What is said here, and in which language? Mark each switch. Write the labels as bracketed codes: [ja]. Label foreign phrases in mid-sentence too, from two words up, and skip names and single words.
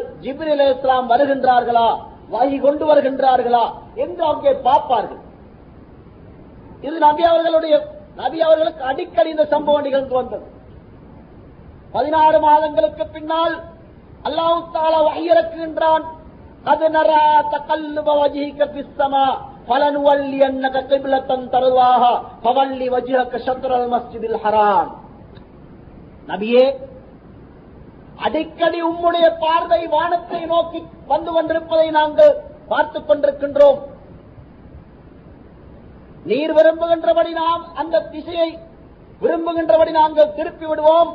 [ta] ஜிப்ரீல் அலைஹிஸ்ஸலாம் வருகின்றார்களா, வஹி கொண்டு வருகின்றார்களா என்று அங்கே பார்ப்பார்கள். இது நபி அவர்களுக்கு அடிக்கடி இந்த சம்பவம் நிகழ்ந்து வந்தது. 16 மாதங்களுக்கு பின்னால் அல்லாஹ் தஆலா வஹி இறக்குகின்றான். [ar] قد نرى تقلب وجهك في السماء فلنولينك قبلة ترضاها فول وجهك شطر المسجد الحرام. [ta] நபியே, அடிக்கடி உம்முடைய பார்வை வானத்தை நோக்கி வந்து கொண்டிருப்பதை நாங்கள் பார்த்துக் கொண்டிருக்கின்றோம். நீர் விரும்புகின்றபடி நாம் அந்த திசையை விரும்புகின்றபடி நாங்கள் திருப்பி விடுவோம்.